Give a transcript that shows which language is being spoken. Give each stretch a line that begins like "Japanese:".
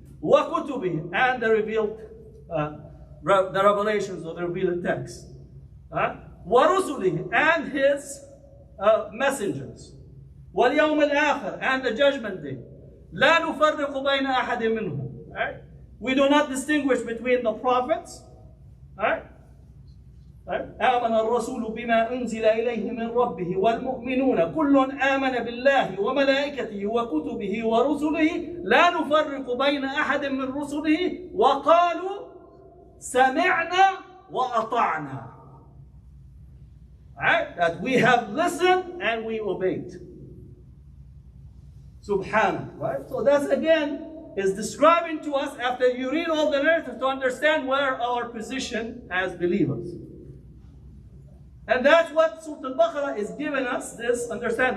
English: وَكُتُبِهِ, and the revealed, the revelations or the revealed text. وَرُسُلِهِ, and his messengers.
Arabic: وَالْيَوْمِ الْآخِرِ,
English: and the judgment day.
Arabic: لَا نُفَرِّقُ بَيْنَ أَحَدٍ مِّنْهُمْ.
English: Right? We do not distinguish between the prophets. Right?
Arabic: آمن الرسول بما أنزل إليه من ربه والمؤمنون كل آمن بالله وملائكته وكتبه ورسله لا نفرق بين أحد من رسله وقالوا سمعنا وأطعنا.
English: Right? That we have listened and we obeyed. Subhanallah. Right? So that's again is describing to us, after you read all the narratives, to understand where our position as believers. And that's what Surah Al-Baqarah is giving us, this understand.